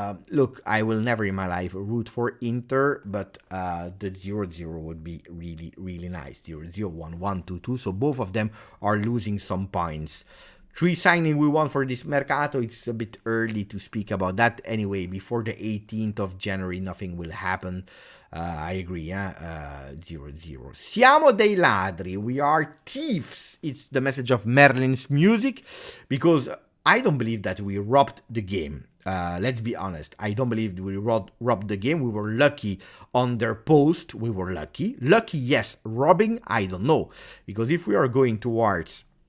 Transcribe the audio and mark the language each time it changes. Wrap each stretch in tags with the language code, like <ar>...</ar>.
<en>Look, I will never in my life root for Inter, but the 0-0 would be really, really nice. 0-0, 1-1, 2-2. So both of them are losing some points. 3 signing we want for this mercato, it's a bit early to speak about that. Anyway, before the 18th of January, nothing will happen. I agree, 0-0.</en> <it>Siamo dei ladri,</it> <en>we are thieves. It's the message of Merlin's music, because I don't believe that we robbed the game. Let's be honest, I don't believe we robbed the game. We were lucky on their post. We were lucky. Lucky, yes. Robbing, I don't know. Because if we are going towards...</en>